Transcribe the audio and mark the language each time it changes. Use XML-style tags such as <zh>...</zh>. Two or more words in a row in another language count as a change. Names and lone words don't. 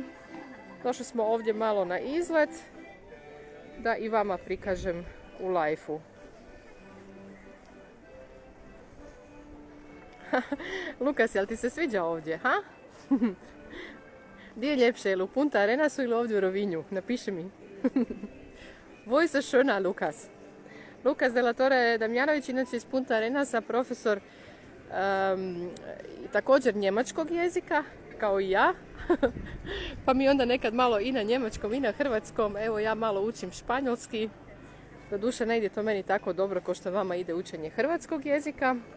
<hr>Došli smo ovdje malo na izlet, da i vama prikažem u live-u. Lukas, jel ti se sviđa ovdje, ha? Gdje je ljepše, ili u Punta Arenasu ili ovdje u Rovinju? Napiši mi.</hr> <de>Wo ist es schöner, Lukas?</de> <hr>Lukas de la Torre Damjanović, inače iz Punta Arenasa, profesor također njemačkog jezika, kao i ja. Pa mi onda nekad malo i na njemačkom i na hrvatskom. Evo, ja malo učim španjolski. Doduše ne ide to meni tako dobro kao što vama ide učenje hrvatskog jezika.</hr>